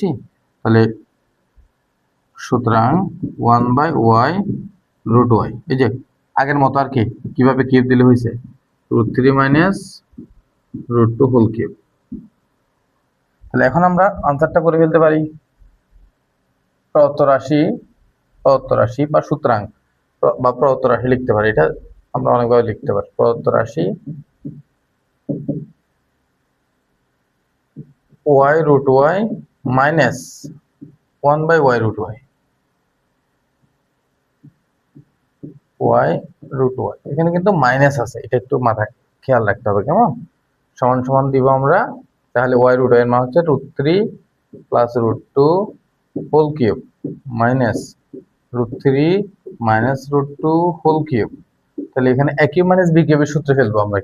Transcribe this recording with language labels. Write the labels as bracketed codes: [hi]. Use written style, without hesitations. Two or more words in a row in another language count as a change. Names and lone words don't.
[bn] তাহলে সুতরাং 1/y √y, এই যে আগের মতো আর কি, কিভাবে কিউব দিলে হয়েছে √3 মাইনাস √2 [en] whole cube. [bn] তাহলে এখন আমরা আনসারটা করে ফেলতে পারি। প্রদত্ত রাশি বা সুতরাং বা প্রদত্ত রাশি লিখতে পারি, এটা আমরা অনেকভাবে লিখতে পারি। প্রদত্ত রাশি y √y মাইনাস 1/y √y, y √y, এখানে কিন্তু মাইনাস আছে, এটা একটু মাথায় খেয়াল রাখতে হবে। কেমন? সমান সমান দিব আমরা, তাহলে y √y এর মান হচ্ছে √3 প্লাস √2 [en] whole cube minus [bn] √3 মাইনাস √2 [en] whole cube. [bn] তাহলে এখানে a [en] cube minus [bn] b কিউবের সূত্রে ফেলবো আমরা।